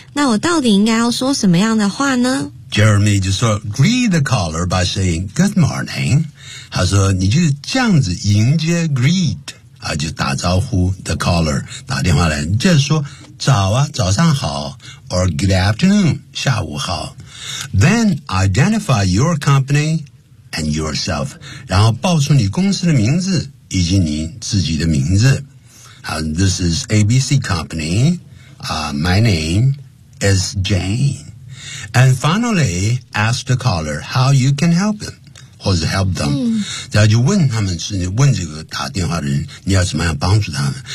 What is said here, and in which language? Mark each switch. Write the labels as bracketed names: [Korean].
[Chinese] 那我到底应该要说什么样的话呢？ [English] Jeremy [Chinese] 就说 [English] greet the caller by saying good morning. [Chinese] 他说你就这样子迎接 greet, 啊，就打招呼 [English] the caller, [Chinese] 打电话来，就是说早啊，早上好 [English] or good afternoon, [Chinese] 下午好。 [English] Then identify your company and yourself, [Chinese] 然后报出你公司的名字以及你自己的名字。 [English] This is ABC Company. My name is Jane. And finally, ask the caller how you can help him, [Chinese] 或者 [English] help them. [Chinese] 然后就问他们，是问这个打电话的人，你要怎么样帮助他们？